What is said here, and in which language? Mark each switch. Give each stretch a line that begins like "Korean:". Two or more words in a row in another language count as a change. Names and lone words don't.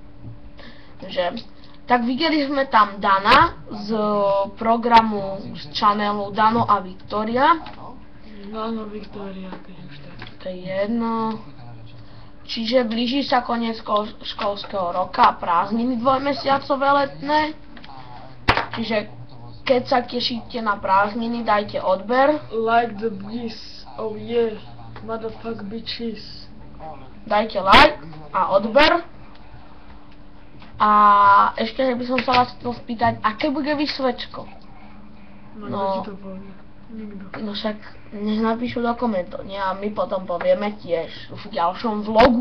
Slovak: Tak videli sme tam Dana z programu z channelu Dano a Viktória. Dano Viktória, keď už tak. To je jedno. Čiže blíži sa koniec školského roka, prázdniny dvojmesiacové letné. Čiže keď sa tešíte na prázdniny, dajte odber.
English: Like the beast, oh yeah, motherfuck bitches.
Slovak: Dajte like a odber. A ešte by som sa vás chcel spýtať, aké bude vysvečko? No, to povie. Nikto. No však nech napíšu do komentov, nie? A my potom povieme tiež v ďalšom vlogu.